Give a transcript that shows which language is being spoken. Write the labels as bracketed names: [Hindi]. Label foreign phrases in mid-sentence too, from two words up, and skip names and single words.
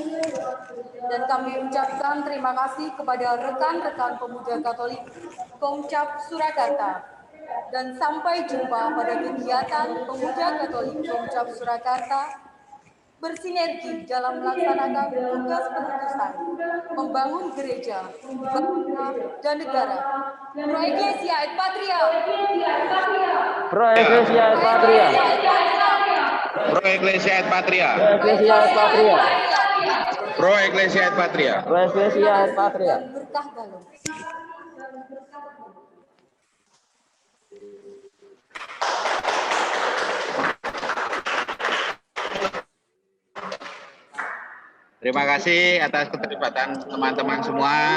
[Indonesian] Dan kami ucapkan terima kasih kepada rekan-rekan Pemuda Katolik Komcap Surakarta. Dan sampai jumpa pada kegiatan Pemuda Katolik Komcap Surakarta bersinergi dalam melaksanakan tugas penutusan, membangun gereja, bangsa, dan negara. [Latin] Pro Ecclesia et Patria. Pro Ecclesia et Patria. Pro Ecclesia et Patria. Pro Ecclesia et Patria. Pro Ecclesia et Patria. Pro Ecclesia et Patria. [Indonesian] Berkah dalam. Terima kasih atas keterlibatan teman-teman semua.